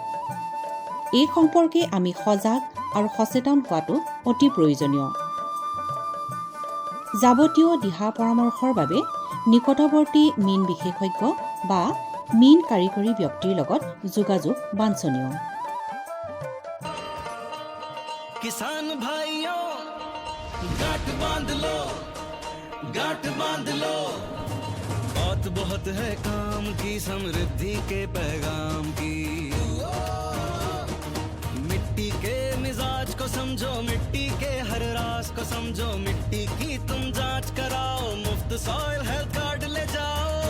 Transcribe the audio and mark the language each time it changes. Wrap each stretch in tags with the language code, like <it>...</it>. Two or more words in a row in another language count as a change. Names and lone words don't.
<as>এই সম্পৰ্কে আমি সজাগ আৰু সচেতন হোৱাটো অতি প্ৰয়োজনীয়। যাৱতীয় দিহা পৰামৰ্শৰ বাবে নিকটৱৰ্তী মীন বিশেষজ্ঞ বা মীন কাৰিকৰী ব্যক্তিৰ লগত যোগাযোগ বাঞ্ছনীয়।</as> <hi>किसान भाइयों गांठ बांध लो, गांठ बांध लो, बात बहुत है काम की, समृद्धि के पैगाम की। मिट्टी के मिजाज को समझो, मिट्टी के हर राज को समझो, मिट्टी की तुम जांच कराओ, मुफ्त</hi> <en>soil health card</en> <hi>ले जाओ।</hi>